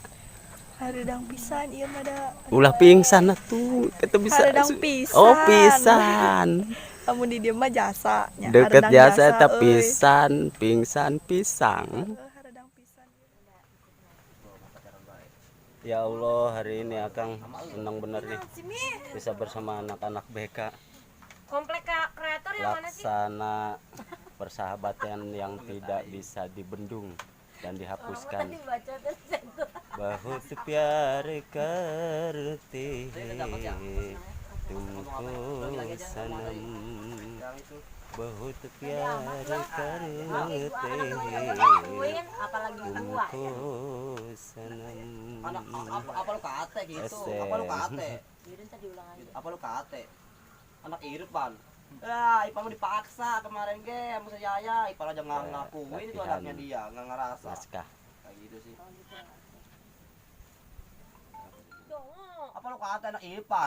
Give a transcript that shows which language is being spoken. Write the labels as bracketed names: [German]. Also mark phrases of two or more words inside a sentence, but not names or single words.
[Sundanese] Haredang pisan ieu mah da. Ulah pingsan atuh. Kita bisa. Haredang pisan. Oh, pisan. Lamun di dieu mah jasa nya. Deket Haredang jasa eta euy. pisan, pingsan pisang. Haredang pisan. [Indonesian] Ya Allah, hari ini Akang senang bener nih bisa bersama anak-anak BK. Komplek kreator yang mana sih? Laksana persahabatan yang tidak bisa dibendung dan dihapuskan. [Hindi] Bahut प्यार करते तुमको सनम बहुत प्यार करते तुमको सनम. [Indonesian] Apa lu kate gitu? Apa lu kate? Apa lu kate? Anak Irfan. Ah, Ipan mau dipaksa kemarin ge sama Yaya. Ipan aja nggak ngakuin itu anaknya dia, nggak ngerasa. Naskah. Kayak gitu sih. Apa lu kate anak Ipan?